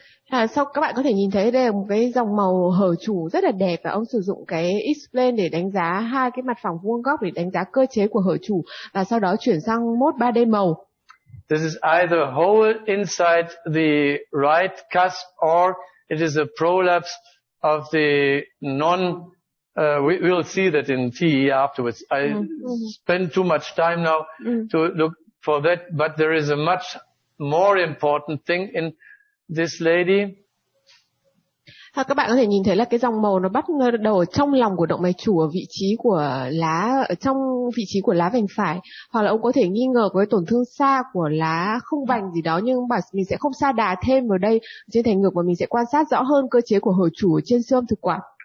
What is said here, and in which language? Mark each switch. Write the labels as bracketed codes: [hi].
[vi] Sau các bạn có thể nhìn thấy đây là một cái dòng màu hở chủ rất là đẹp, và ông sử dụng cái X-plane để đánh giá hai cái mặt phẳng vuông góc để đánh giá cơ chế của hở chủ, và sau đó chuyển sang mode 3D màu. [en] This is either hole inside the right cusp or it is a prolapse of the we will see that in TE afterwards. I spend too much time now to look for that, but there is a much more important thing in this lady. [vi] Các bạn có thể nhìn thấy là cái dòng màu nó bắt đầu ở trong lòng của động mạch chủ, ở vị trí của lá, ở trong vị trí của lá vành phải, hoặc là ông có thể nghi ngờ có cái tổn thương xa của lá không vành gì đó, nhưng mà mình sẽ không sa đà thêm vào đây trên thành ngực, mà mình sẽ quan sát rõ hơn cơ chế của hồi chủ ở trên siêu âm thực quản.